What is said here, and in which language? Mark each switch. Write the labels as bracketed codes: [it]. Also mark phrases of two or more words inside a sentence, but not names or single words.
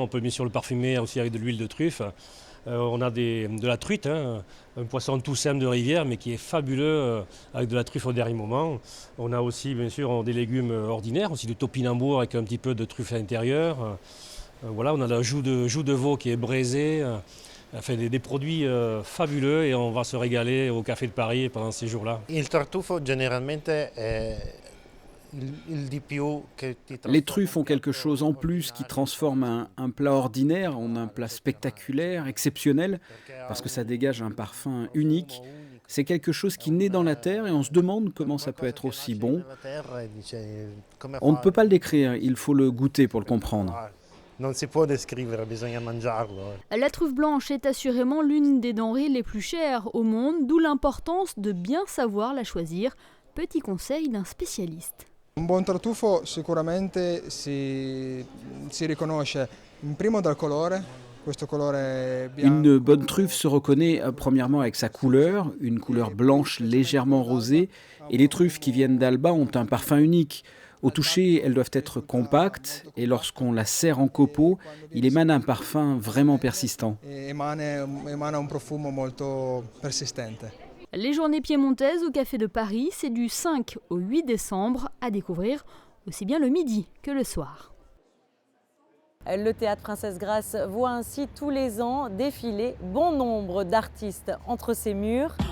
[fr] On peut bien sûr le parfumer aussi avec de l'huile de truffe. On a de la truite, un poisson tout simple de rivière, mais qui est fabuleux avec de la truffe au dernier moment. On a aussi bien sûr des légumes ordinaires, aussi du topinambour avec un petit peu de truffe à l'intérieur. Voilà, on a la joue de veau qui est braisée. Enfin, des produits fabuleux et on va se régaler au Café de Paris pendant ces jours-là. [it] Il tartufo generalmente [fr] Les truffes ont quelque chose en plus qui transforme un plat ordinaire en un plat spectaculaire, exceptionnel, parce que ça dégage un parfum unique. C'est quelque chose qui naît dans la terre et on se demande comment ça peut être aussi bon. On ne peut pas le décrire, il faut le goûter pour le comprendre. [it] Non si può descrivere, bisogna mangiarlo. [fr] La truffe blanche est assurément l'une des denrées les plus chères au monde, d'où l'importance de bien savoir la choisir. Petit conseil d'un spécialiste. [it] Un buon tartufo sicuramente si riconosce primo dal colore. [fr] Une bonne truffe se reconnaît premièrement avec sa couleur, une couleur blanche légèrement rosée, et les truffes qui viennent d'Alba ont un parfum unique. Au toucher, elles doivent être compactes et lorsqu'on la serre en copeaux, il émane un parfum vraiment persistant. [it] Emana un profumo molto persistente. [fr] Les journées piémontaises au Café de Paris, c'est du 5 au 8 décembre à découvrir aussi bien le midi que le soir. Le Théâtre Princesse Grace voit ainsi tous les ans défiler bon nombre d'artistes entre ses murs.